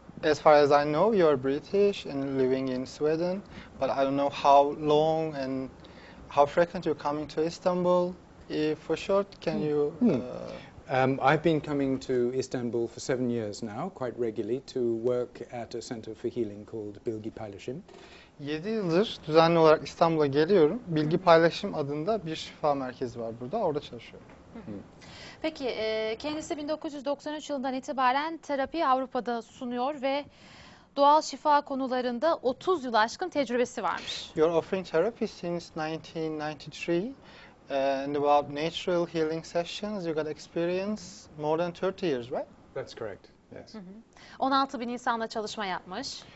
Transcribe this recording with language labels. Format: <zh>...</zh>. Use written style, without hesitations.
<en>As far as I know, you're British and living in Sweden, but I don't know how long and how frequent you're coming to Istanbul. For short, can you... I've been coming to Istanbul for 7 years now, quite regularly, to work at a center for healing called Bilgi Paylaşım.</en> <tr>7 yıldır düzenli olarak İstanbul'a geliyorum. Bilgi Paylaşım adında bir şifa merkezi var burada. Orada çalışıyorum. Peki kendisi 1993 yılından itibaren terapi Avrupa'da sunuyor ve doğal şifa konularında 30 yıl aşkın tecrübesi varmış.</tr> <en>You're offering therapy since 1993 and about natural healing sessions. You got experience more than 30 years, right? That's correct, yes.</en> <tr>16 bin insanla çalışma yapmış.</tr>